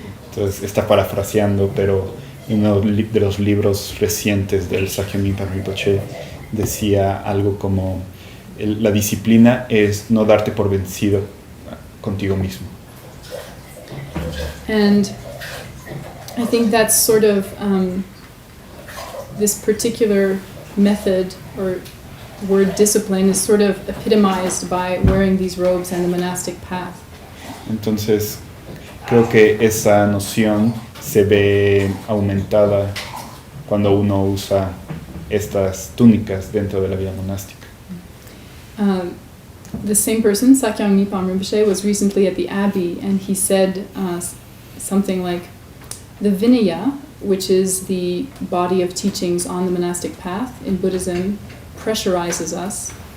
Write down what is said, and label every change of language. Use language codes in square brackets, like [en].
[es] Entonces está parafraseando, pero en uno de los libros recientes del Sakyong Mipam Rinpoche decía algo como la disciplina es no darte por vencido contigo mismo. [en] And I think that's sort of this particular method or word discipline is sort of epitomized by wearing these robes and the monastic path. [es] Entonces, creo que esa noción se ve aumentada cuando uno usa estas túnicas dentro de la vida monástica. [en] The same person, Sakyong Mipam Rinpoche, was recently at the Abbey, and he said something like, the Vinaya, which is the body of teachings on the monastic path in Buddhism, pressurizes us.